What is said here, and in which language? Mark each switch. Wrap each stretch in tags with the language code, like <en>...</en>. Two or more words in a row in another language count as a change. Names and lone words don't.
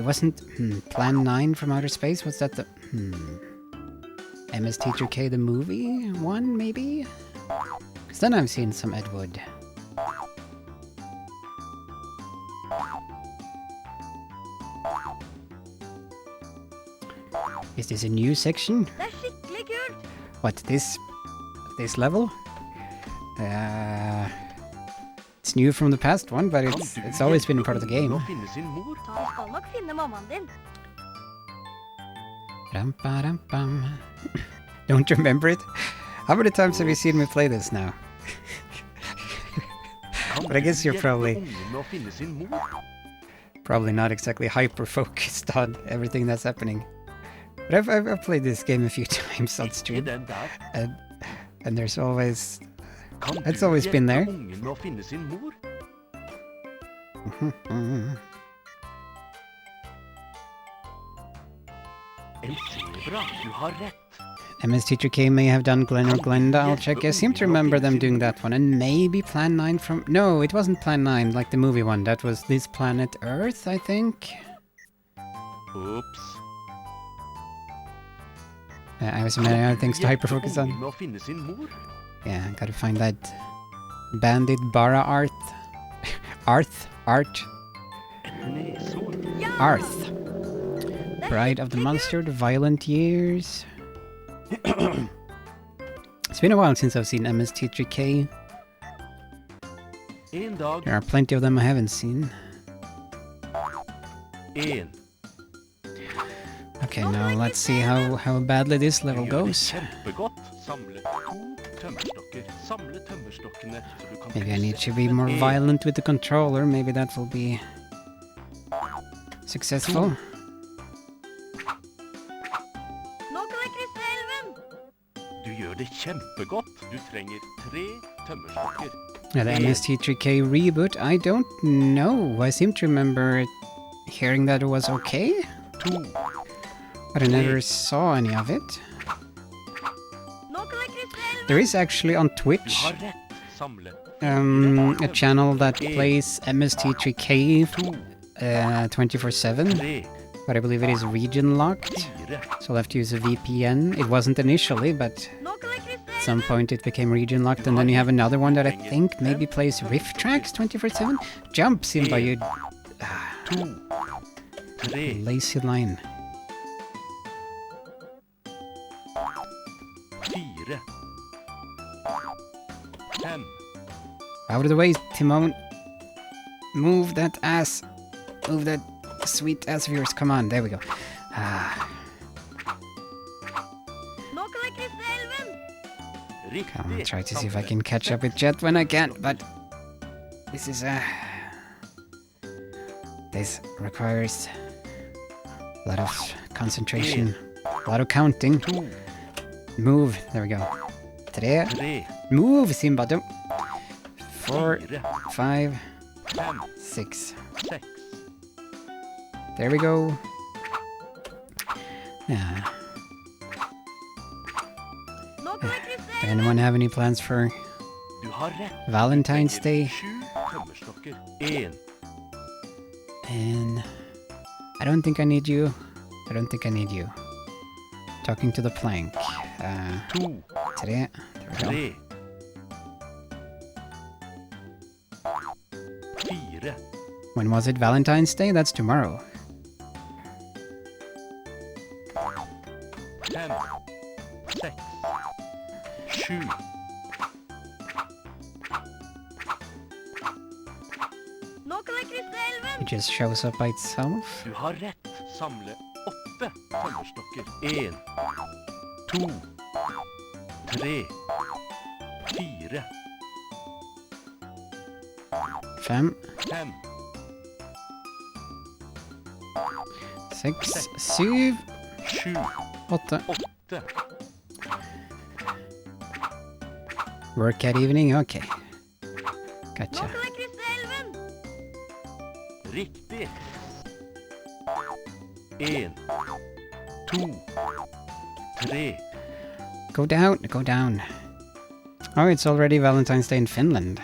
<en>Wasn't Plan 9 from Outer Space? Was that the MS Teacher K the movie one, maybe? Because then I've seen some Ed Wood. Is this a new section?</en> <no>Det er skikkelig kult.</no> <en>What, this level? It's new from the past one, but it's always been a part of the game.</en> <no>Å finne sin mor. Han skal nok finne mammaen din. Ram-ba-ram-bam.</no> <en>Don't remember it? How many times have you seen me play this now?</en> <no>Kan</no> <en>But I guess</en> <no>du</no> <en>you're</en> <no>hjelpe</no> <en>probably-</en> <no>ungen med å finne sin mor?</no> <en>Probably not exactly hyper-focused on everything that's happening. But I've played this game a few times on</en> <no>Ikke</no> <en>stream,</en> <no>den der.</no> <en>and there's always...</en> <no>Kan</no> <en>It's</en> <no>du</no> <en>always been</en> <no>hjelpe</no> <en>there.</en> <no>ungen med å finne sin mor? En zebra, du har rett.</no> <en>MS Teacher K may have done Glenn or Glenda, I'll check. I seem to remember them doing that one, and maybe Plan 9 from... No, it wasn't Plan 9, like the movie one. That was This Planet Earth, I think. Oops. I was many other things to hyper-focus on.</en> <no>Ungen med å finne sin mor?</no> <en>Yeah, gotta find that Bandit Bara Art. Art. Nesor. Arth. Bride of the Monster, The Violent Years. It's been a while since I've seen MS Teacher K.</en> <no>En dag,</no> <en>There are plenty of them I haven't seen.</en> <no>en.</no> <en>Okay, now let's see how badly this level</en> <no>Gjør det</no> <en>goes.</en> <no>kjempegodt. Samle 2 tømmerstokker. Samle tømmerstokkene så du kan</no> <en>Maybe I need</en> <no>krysse</no> <en>to be more</en> <no>en.</no> <en>violent with the controller. Maybe that will be successful.</en> <no>Nå kan jeg krysse elven. Du gjør det kjempegodt. Du trenger 3 tømmerstokker.</no> <en>Yeah, the MS Teacher K reboot. I don't know. I seem to remember hearing that it was okay, 2. but I never saw any of it.</en> <no>Nå kan jeg krysse elven.</no> <en>There is actually on</en> <no>Du</no> <en>Twitch</en> <no>har rett. Samle.</no> <en>a channel that plays MST3K 24/7, 3, but I believe it is region locked, 4, so I'll have to use a VPN. It wasn't initially, but</en> <no>Nå kan jeg krysse</no> <en>at some point it became region locked, and then you have another one that I think maybe plays riff tracks 24/7. Jump, Simba, you 2, 3, lazy lion. 4, 5, Out of the way, Timon. Move that ass. Move that sweet ass of yours. Come on, there we go.</en> <no>Nå kan jeg krysse elven!</no> <en>Come on,</en> <no>riktig.</no> <en>try to see if I can catch up with Jet when I can, but this is this requires a lot of concentration, a lot of counting. 2, Move, there we go. 3, 3, move, Simba, don't. 4, 4, 5, 5, 6. 6, There we go. Yeah.</en> <no>Nå kan jeg krysse</no> <en>Does anyone have any plans for</en> <no>Du har rett.</no> <en>Valentine's Day?</en> <no>7 tømmerstokker. 1,</no> <en>And I don't think I need you. I don't think I need you. Talking to the plank. 2, 3. There we go. 3, 4, When was it? Valentine's Day? That's tomorrow. 5, 6, 7,</en> <no>Nå kan jeg krysse elven!</no> <en>It just shows up by itself.</en> <no>Du har rett. Samle 8 tømmerstokker. 1, 2, 3, 4, 5, 5, 6, 7, 7, 8. 8,</no> <en>Work at evening? Okay.</en> <no>Nå</no> <en>Gotcha.</en> <no>kan jeg krysse elven! riktig. 1, 2, 3,</no> <en>Go down, go down. Oh, it's already Valentine's Day in Finland.</en>